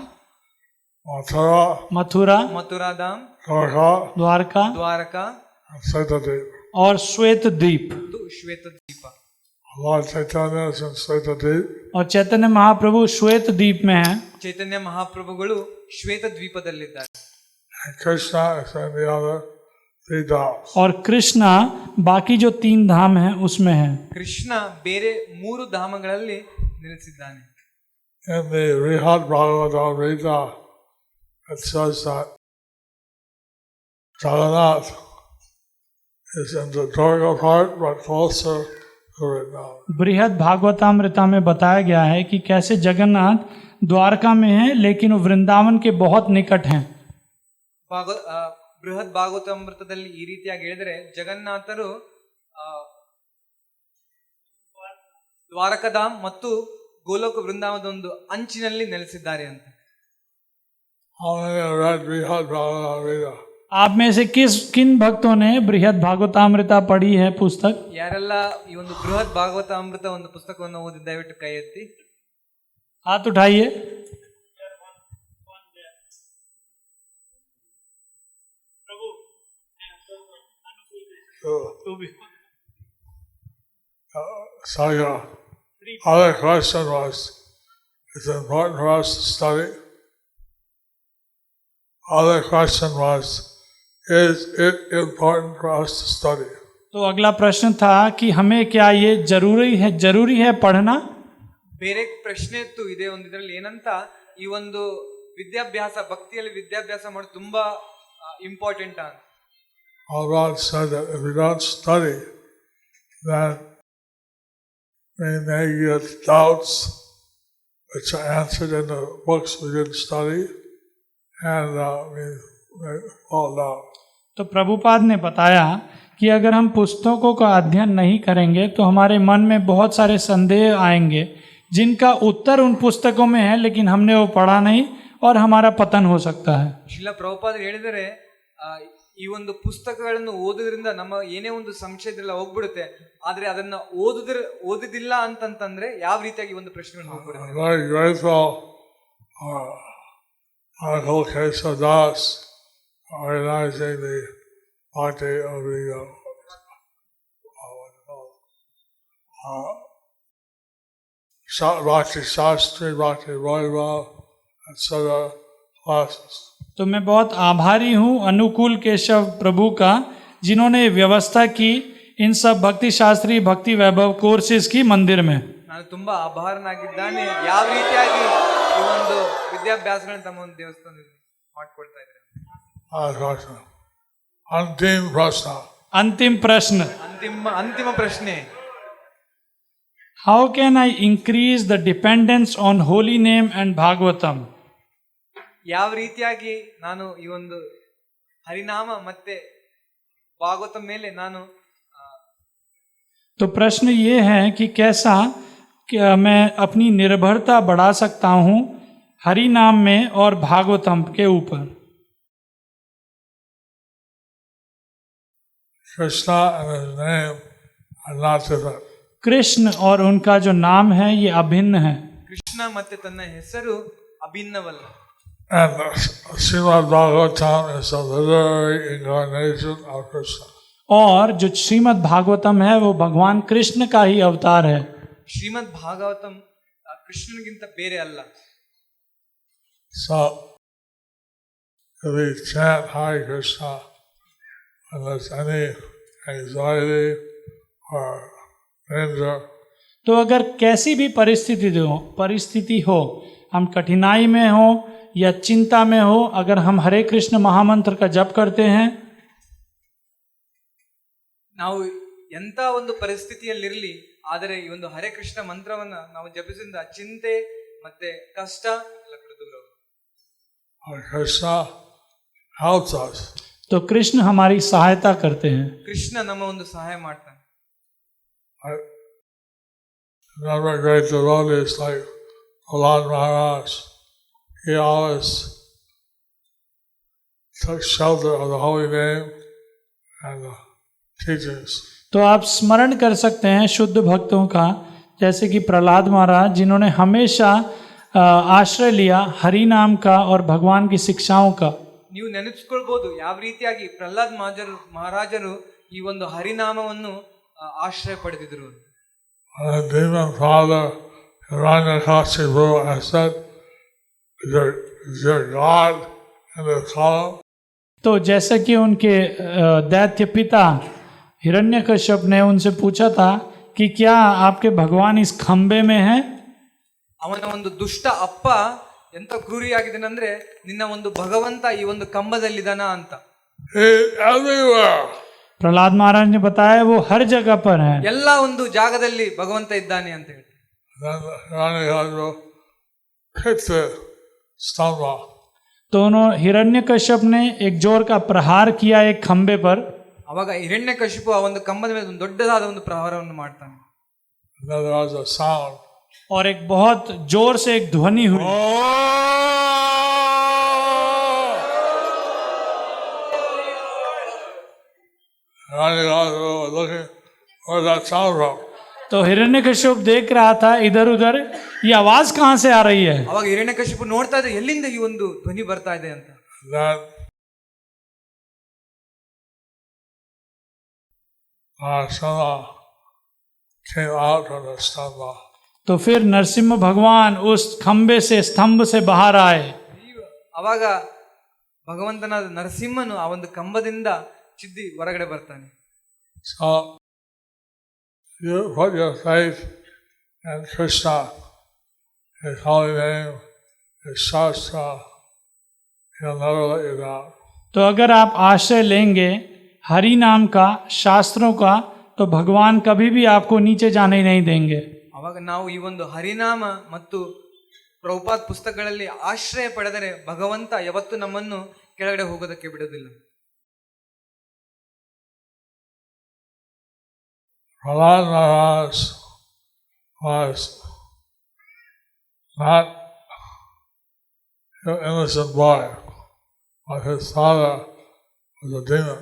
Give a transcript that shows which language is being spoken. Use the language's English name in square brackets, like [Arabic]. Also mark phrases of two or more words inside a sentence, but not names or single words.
[English] Mathura, [Hindi] मथुरा, [Kannada] ಮಥುರಾಧಾಮ್, [English] Dwarka, [Hindi] द्वारका [Kannada] ದ್ವಾರಕಾ [English] and Saitadip. [Hindi] और श्वेत द्वीप. [Kannada] ಮತ್ತು ಶ್ವೇತ ದ್ವೀಪ. [English] Lord Chaitanya is in Saitadip. [Hindi] और चैतन्य महाप्रभु श्वेत द्वीप में हैं. [Kannada] ಚೈತನ್ಯ ಮಹಾಪ್ರಭುಗಳು ಶ್ವೇತ ದ್ವೀಪದಲ್ಲಿದ್ದಾರೆ. [English] And Krishna is in the other 3 dhams. [Hindi] और कृष्णा बाकी जो 3 धाम हैं उसमें है. [Kannada] ಕೃಷ್ಣ ಬೇರೆ 3 ಧಾಮಗಳಲ್ಲಿ ನೆಲೆಸಿದ್ದಾನೆ. [English] In the Brihad Bhagavatam Gita, it says that Jagannath is in the Durga part, but closer Vrindavan. [Hindi] बृहद भागवतामृता में बताया गया है कि कैसे जगन्नाथ द्वारका में हैं लेकिन वो वृंदावन के बहुत निकट हैं। [Kannada] ಬೃಹತ್ ಭಾಗವತಾಮೃತದಲ್ಲಿ ಈ ರೀತಿಯಾಗಿ ಹೇಳಿದ್ರೆ ಜಗನ್ನಾಥರು ದ್ವಾರಕಧಾಮ್ ಮತ್ತು ಗೋಲೋಕ ವೃಂದಾವನದ ಒಂದು ಅಂಚಿನಲ್ಲಿ ನೆಲೆಸಿದ್ದಾರೆ ಅಂತ. [English] How many have read Brihad Bhagavatamrita? [Hindi] आप में से किन भक्तों ने बृहद भागवतामृता पढ़ी है पुस्तक? [Kannada] ಯಾರೆಲ್ಲ ಈ ಒಂದು ಬೃಹತ್ ಭಾಗವತಾಮೃತ ಒಂದು ಪುಸ್ತಕವನ್ನು ಓದಿ ದಯವಿಟ್ಟು ಕೈ ಎತ್ತಿ. [Hindi] हाथ उठाइए। [English] So your other question was, it's important for us to study. Other question was, is it important for us to study? [Hindi] तो अगला प्रश्न था कि हमें क्या ये जरूरी है पढ़ना? [Kannada] ಬೇರೆ ಪ್ರಶ್ನೆ ಇತ್ತು ಇದೇ ಒಂದು ಇದರಲ್ಲಿ ಏನಂತ, ಈ ಒಂದು ವಿದ್ಯಾಭ್ಯಾಸ ಭಕ್ತಿಯಲ್ಲಿ ವಿದ್ಯಾಭ್ಯಾಸ ಮಾಡೋದು ತುಂಬಾ ಇಂಪಾರ್ಟೆಂಟ್ ಅಂತ. [English] Bhagavan said that if we don't study, then we may get doubts which are answered in the books we didn't study, and we may fall down. [Hindi] तो प्रभुपाद ने बताया कि अगर हम पुस्तकों का अध्ययन नहीं करेंगे तो हमारे मन में बहुत सारे संदेह आएंगे जिनका उत्तर उन पुस्तकों में है लेकिन हमने वो पढ़ा नहीं और हमारा पतन हो सकता है। [Kannada] ಶ್ರೀಲ ಪ್ರಭುಪಾದರು ಹೇಳಿದರೆ ಈ ಒಂದು ಪುಸ್ತಕಗಳನ್ನು ಓದೋದ್ರಿಂದ ನಮ್ಮ ಏನೇ ಒಂದು ಸಂಶಯದಲ್ಲ ಹೋಗ್ಬಿಡುತ್ತೆ, ಆದ್ರೆ ಅದನ್ನ ಓದಿದಿಲ್ಲ ಅಂತಂತಂದ್ರೆ ಯಾವ ರೀತಿಯಾಗಿ ಒಂದು ಪ್ರಶ್ನೆಗಳು ಹೋಗ್ಬಿಡುತ್ತೆ. [English] Very grateful Uncle Kesha Das organizing the party of the Bhakti Shastri, Bhakti Vaibhav, etc. classes. [Hindi] तो मैं बहुत आभारी हूँ अनुकूल केशव प्रभु का जिन्होंने व्यवस्था की इन सब भक्ति शास्त्री भक्ति वैभव कोर्सेज की मंदिर में। [Kannada] ನಾನು ತುಂಬಾ ಆಭಾರನಾಗಿದ್ದಾನೆ ಯಾವ ರೀತಿಯಾಗಿ ಈ ಒಂದು ವಿದ್ಯಾಭ್ಯಾಸಗಳನ್ನ ತಮ್ಮ ಒಂದು ದೇವಸ್ಥಾನದಲ್ಲಿ ಮಾಡ್ಕೊಳ್ತಾ ಇದ್ದಾರೆ. [Hindi] अंतिम प्रश्न [Kannada] ಅಂತಿಮ ಪ್ರಶ್ನೆ, [English] How can I increase the dependence on holy name and भागवतम? [Kannada] ಯಾವ ರೀತಿಯಾಗಿ ನಾನು ಈ ಒಂದು ಹರಿನಾಮ ಮತ್ತೆ ಭಾಗವತ ಮೇಲೆ ನಾನು [Hindi] तो प्रश्न ये है कि कैसा क्या मैं अपनी निर्भरता बढ़ा सकता हूँ हरि नाम में और भागवतम के ऊपर? कृष्ण और उनका जो नाम है ये अभिन्न है. [Kannada] ಕೃಷ್ಣ ಮತ್ತೆ ತನ್ನ ಹೆಸರು ಅಭಿನ್ನವಲ್ಲ. [English] And Srimad Bhagavatam is a literary incarnation of Krishna. [Hindi] और जो श्रीमद् भागवतम है वो भगवान कृष्ण का ही अवतार है. [Kannada] ಶ್ರೀಮದ್ ಭಾಗವತಂ ಕೃಷ್ಣನಿಗಿಂತ ಬೇರೆ ಅಲ್ಲ. [English] So if we chant Hare Krishna when there's any anxiety or danger, [Hindi] तो अगर कैसी भी परिस्थिति हो, हम कठिनाई में हो या चिंता में हो, अगर हम हरे कृष्ण महामंत्र का जप करते हैं, [Kannada] ನಾವು ಎಂತ ಒಂದು ಪರಿಸ್ಥಿತಿಯಲ್ಲಿರಲಿ ಆದರೆ ಈ ಒಂದು ಹರೇ ಕೃಷ್ಣ ಮಂತ್ರವನ್ನ ನಾವು ಜಪಿಸಿದ ಚಿಂತೆ ಮತ್ತೆ ಕಷ್ಟ ಎಲ್ಲ ದೂರ ಹೋಗುತ್ತೆ. [Hindi] तो कृष्ण हमारी सहायता करते हैं. [Kannada] ಕೃಷ್ಣ ನಮ್ಮ ಒಂದು ಸಹಾಯ ಮಾಡ್ತಾನೆ. [English] Another great devotee is like Prahlad Maharaj. He always took shelter of the holy name and the teachings. [Hindi] तो आप स्मरण कर सकते हैं शुद्ध भक्तों का, जैसे कि प्रहलाद महाराज जिन्होंने हमेशा आश्रय लिया हरि नाम का और भगवान की शिक्षाओं का. [Kannada] ನೀವು ನೆನಪಿಸ್ಕೊಳ್ಬಹುದು ಯಾವ ರೀತಿಯಾಗಿ ಪ್ರಹ್ಲಾದ್ ಮಹಾರಾಜರು ಈ ಒಂದು ಹರಿನಾಮವನ್ನು ಆಶ್ರಯ ಪಡೆದಿದ್ರು. [English] Demon father Hiranyakashipu said, "Your God in the column." [Hindi] तो जैसा कि उनके दैत्य पिता हिरण्यकश्यप ने उनसे पूछा था कि क्या आपके भगवान इस खंबे में हैं? [Kannada] ಅವನ ಒಂದು ದುಷ್ಟ ಅಪ್ಪ ಎಂತ ಕ್ರೂರಿಯಾಗಿದ್ದಾನಂದ್ರೆ ನಿನ್ನ ಒಂದು ಭಗವಂತ ಈ ಒಂದು ಕಂಬದಲ್ಲಿದ್ದಾನ ಅಂತ. [Hindi] प्रहलाद महाराज ने बताया वो हर जगह पर है। [Kannada] ಎಲ್ಲ ಒಂದು ಜಾಗದಲ್ಲಿ ಭಗವಂತ ಇದ್ದಾನೆ ಅಂತ ಹೇಳ್ತಾರೆ. [English] Then Hiranyakashipu hit the stamba. [Hindi] दोनों हिरण्यकश्यप ने एक जोर का प्रहार किया एक खंबे पर। [Kannada] ಅವಾಗ ಹಿರಣ್ಯಕಶಿಪು ಆ ಒಂದು ಕಂಬದ ಮೇಲೆ ಒಂದು ದೊಡ್ಡದಾದ ಒಂದು ಪ್ರಹಾರವನ್ನು ಮಾಡ್ತಾನೆ. [English] And then there was a sound. [Hindi] और एक बहुत जोर से एक ध्वनि हुई। [English] Hiranyakashipu was looking where that sound from. [Hindi] तो हिरण्यकश्यप देख रहा था इधर उधर, ये आवाज कहाँ से आ रही है। [Kannada] ಅವಾಗ ಹಿರಣ್ಯಕಶಿಪು ನೋಡ್ತಾ ಇದ್ದ ಎಲ್ಲಿಂದ ಈ ಒಂದು ಧ್ವನಿ ಬರ್ತಾ ಇದೆ ಅಂತ. [English] Then Narsimha came out from the stamba. [Hindi] तो फिर नरसिम्हा भगवान उस खंबे से स्तंभ से बाहर आए। [Kannada] ಅವಾಗ ಭಗವಂತನಾದ ನರಸಿಂಹನು ಆ ಒಂದು ಕಂಬದಿಂದ ಚಿದ್ದಿ ಹೊರಗಡೆ ಬರ್ತಾನೆ. [English] So you put your faith in Krishna, His holy name, His Shastra, He'll never let you down. [Hindi] तो अगर आप आश्रय लेंगे हरि नाम का, शास्त्रों का, तो भगवान कभी भी आपको नीचे जाने नहीं देंगे। [Kannada] ಅವಾಗ ನಾವು ಈ ಒಂದು ಹರಿನಾಮ ಮತ್ತು ಪ್ರಭುಪಾದ್ ಪುಸ್ತಕಗಳಲ್ಲಿ ಆಶ್ರಯ ಪಡೆದರೆ ಭಗವಂತ ಯಾವತ್ತು ನಮ್ಮನ್ನು ಕೆಳಗಡೆ ಹೋಗೋದಕ್ಕೆ ಬಿಡೋದಿಲ್ಲ. [English] Prahlad Maharaj was not an innocent boy, but his father was a demon.